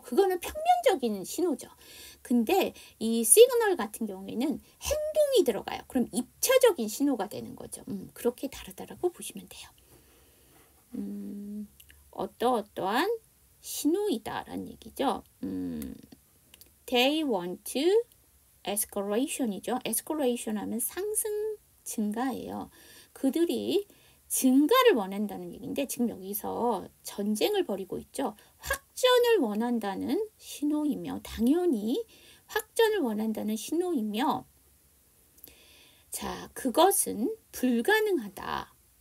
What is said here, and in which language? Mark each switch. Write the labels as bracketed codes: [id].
[ko] 그거는 평면적인 신호죠. 근데 이 시그널 같은 경우에는 행동이 들어가요. 그럼 입체적인 신호가 되는 거죠. 그렇게 다르다라고 보시면 돼요. 어떠한 신호이다라는 얘기죠. [en] They want escalation이죠. [ko] escalation 하면 상승, 증가예요. 그들이 증가를 원한다는 얘기인데, 지금 여기서 전쟁을 벌이고 있죠. 확전을 원한다는 신호이며, 당연히 확전을 원한다는 신호이며, 자, 그것은 불가능합니다.